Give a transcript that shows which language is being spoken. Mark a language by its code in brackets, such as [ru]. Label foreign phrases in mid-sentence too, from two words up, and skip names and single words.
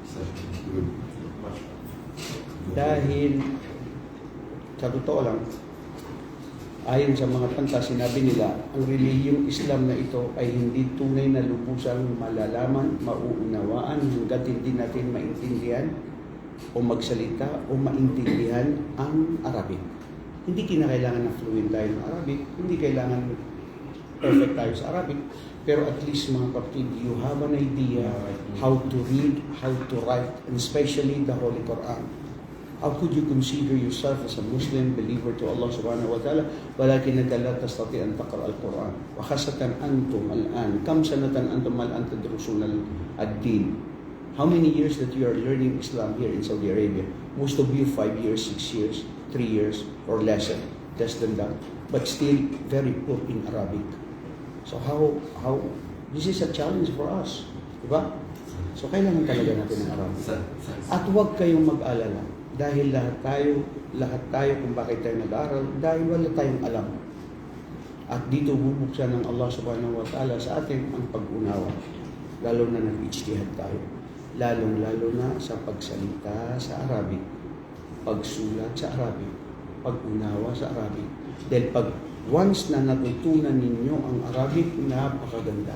[tl] Dahil sa totoo lang, ayon sa mga panta, sinabi nila, ang relihiyong Islam na ito ay hindi tunay na lubusang malalaman, mauunawaan hanggat hindi natin maintindihan o magsalita o maintindihan ang Arabic. Hindi kinakailangan na fluent tayo ng Arabic, hindi kailangan perfect tayo sa Arabic, pero [en] at least [tl] mga kapatid, [en] you have an idea how to read, how to write, and especially the Holy Quran. How could you consider yourself as a Muslim believer to Allah [ar] سبحانه وتعالى ولكنك لا تستطيع أن تقرأ القرآن وخاصة أنتم الآن كم سنة أنتم الآن تدرسون الدين. [en] How many years that you are learning Islam here in Saudi Arabia? Most of you 5 years, 6 years, 3 years or less than that, but still very poor in Arabic. So how this is a challenge for us, [tl] diba? So kailangan talaga natin ng Arabic. At huwag kayong mag-alala dahil lahat tayo kung bakit tayo nag-aaral, dahil wala tayong alam. At dito bubuksan ng Allah [ar] سبحانه وتعالى [tl] sa atin ang pag-unawa, lalo na nag-ijtihad tayo, lalong-lalo na sa pagsalita sa Arabic, pagsulat sa Arabic, pag-unawa sa Arabic. Dahil pag once na natutunan ninyo ang Arabic, napakaganda.